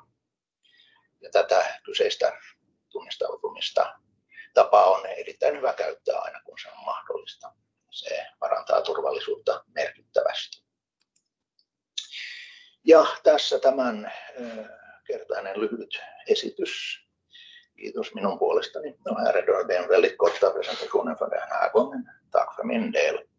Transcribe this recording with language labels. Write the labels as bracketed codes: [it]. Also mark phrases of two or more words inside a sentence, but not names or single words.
[fi] Ja tätä kyseistä tunnistautumista tapaa on erittäin hyvä käyttää aina, kun se on mahdollista. Se parantaa turvallisuutta merkittävästi. Ja tässä tämän kertainen lyhyt esitys. Kiitos minun puolestani. [sv] Nu här är då den väldigt korta presentationen för den här gången. Tack för min del.